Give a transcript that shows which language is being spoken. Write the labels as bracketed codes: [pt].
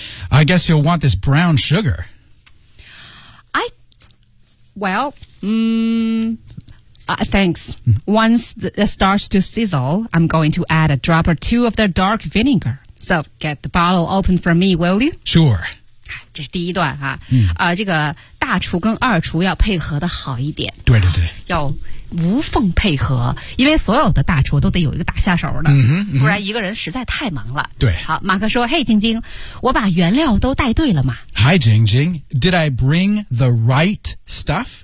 [en] I guess you'll want this brown sugar. Thanks. Once it starts to sizzle, I'm going to add a drop or two of their dark vinegar. So get the bottle open for me, will you? Sure. [zh] 这是第一段啊、嗯这个大厨跟二厨要配合的好一点。对对对。要无缝配合，因为所有的大厨都得有一个打下手的、嗯嗯、不然一个人实在太忙了。对。好，马克说，嘿，晶晶，我把原料都带对了吗 [en] ?Hi, 晶晶 ,did I bring the right stuff?